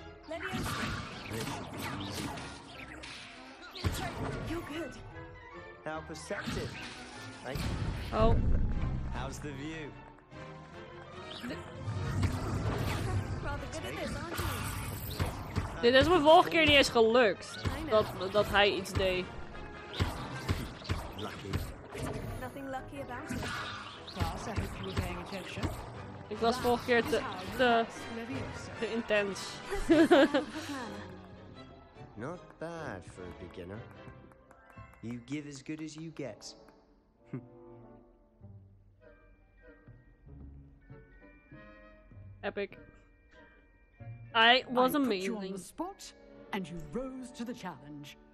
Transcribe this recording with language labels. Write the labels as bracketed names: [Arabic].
[English] Levioso. You're good. How perceptive. Thank you. Oh. How's the view? Rather good at this, aren't you? [Dutch] Dit is me vorige keer niet eens gelukt. [English] I know. [Dutch] dat hij iets deed. [English] Lucky. Nothing lucky about it. Class, I hope you were paying attention. [Dutch] Ik was vorige keer te intens. [English] Not bad for a beginner. You give as good as you get. Epic. I was I put you on amazing. the spot, and you rose to the challenge.